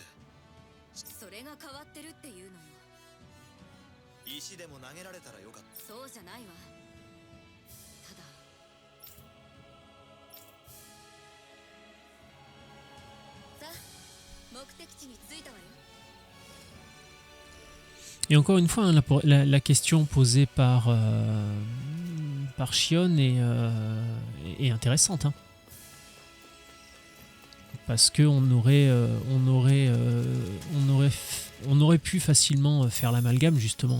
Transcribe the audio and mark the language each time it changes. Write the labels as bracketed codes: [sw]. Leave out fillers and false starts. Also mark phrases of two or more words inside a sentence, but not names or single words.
[ja] それが変わってるっていうのよ。石でも投げられたらよかった。そうじゃないわ。ただ。さあ、目的地に着いたわよ。 [fr] Et encore une fois, hein, la question posée par Shion est intéressante. Hein. Parce qu'on aurait pu facilement faire l'amalgame, justement.